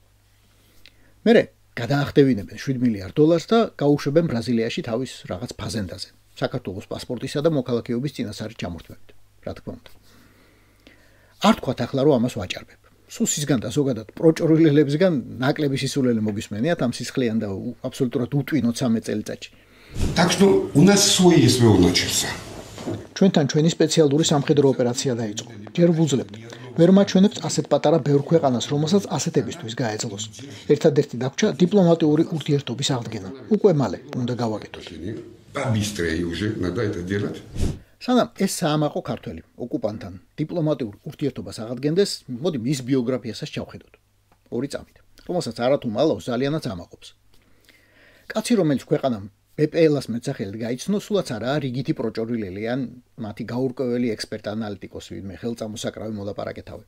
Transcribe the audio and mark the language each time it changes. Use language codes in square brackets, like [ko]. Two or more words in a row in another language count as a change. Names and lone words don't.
[ka] მერე გადაახდევინებენ $7 მილიარდ და გაუშვებენ ბრაზილიაში თავის რაღაც ფაზენდაზე, საქართველოს პასპორტისა და მოქალაქეობის წინასწარი ჩამორთმევით, რა თქმა უნდა. არ თქვათ ახლა რომ ამას ვაჭარბებ. სუსისგან და ზოგადად პროჭორილებისგან ნაკლები სისულელე მოგისმენიათ ამ სისხლიან და აბსოლუტურად უტვინოთ 13 წელიწადში. [ru] Так что у нас свой СВО начался. [ka] ჩვენთან ჩვენი სპეციალური სამხედრო ოპერაცია დაიწყო. ჯერ ვუძლებთ. ვერ მაჩვენებთ ასეთ პატარა ბევრ ქვეყანას, რომელსაც ასეთებისთვის გაეძლოს. ერთადერთი დაგვრჩა დიპლომატიური ურთიერთობის აღდგენა. უკვე მალე უნდა გავაკეთოთ. [ru] Побыстрее уже надо это делать. [ka] სანამ ეს საამაყო ქართველი ოკუპანტთან დიპლომატიურ ურთიერთობას აღადგენდეს, მოდი მის ბიოგრაფიასაც ჩავხედოთ. 2 წამით, რომელსაც არათუ მალავს ძალიანაც ამაყობს. კაცი, რომელიც ქვეყანამ BPL-ას მეცახელად გაიცნო, სულაც არაა რიგითი პროჭორილელი ან მათი გაურკვეველი ექსპერტ-ანალიტიკოსი, ვინმე ხელწამოსაკრავი მოლაპარაკე თავი.